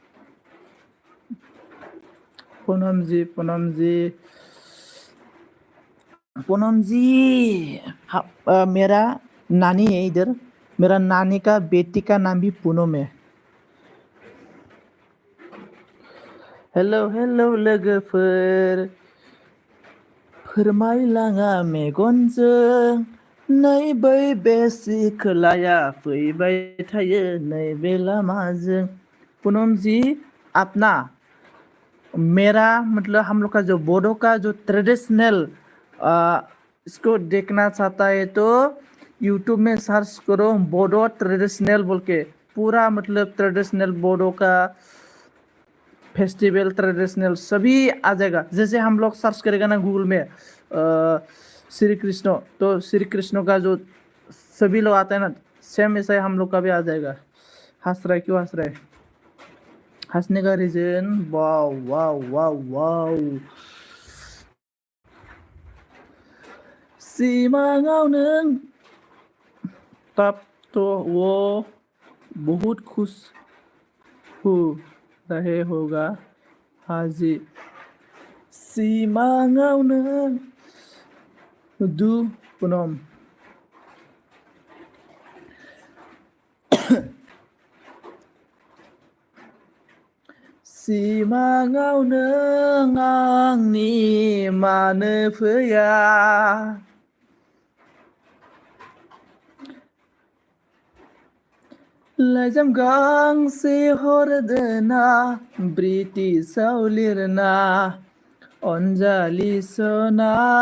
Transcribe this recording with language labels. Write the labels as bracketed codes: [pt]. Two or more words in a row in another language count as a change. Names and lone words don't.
[hi] पूनम जी, मेरा नानी है इधर, मेरा नानी का बेटी का नाम भी पूनम है। [brx] हेलो हेलो लोगोफोर, फोरमायलाङा मेगनजों, नैबै बेसि खोलाया फैबाय थायो नैबे लामाजों। [hi] पूनम जी, आप ना मेरा मतलब हम लोग का जो बोडो का जो ट्रेडिशनल इसको देखना चाहता है तो यूट्यूब में सर्च करो बोडो ट्रेडिशनल बोल के, पूरा मतलब ट्रेडिशनल बोडो का [en] festival traditional [hi] सभी आ जाएगा। जैसे हम लोग सर्च करेगा ना गूगल में श्री कृष्ण, तो श्री कृष्ण का जो सभी लोग आते हैं ना, सेम ऐसा ही हम लोग का भी आ जाएगा। हंस रहा है, क्यों हंस रहा है? हंसने का रीजन, वाओ वाओ वाओ वाओ, [brx] सिमाङाव नों, [hi] तब तो वो बहुत खुश हो रहे होगा हाजी, [brx] सिमाङाव नों दु पूनम। सिमाङाव नों आंनि मानो फैया, लाइजाम गांसे हरदोना ब्रिटिशआव लिरना, अनजालि सना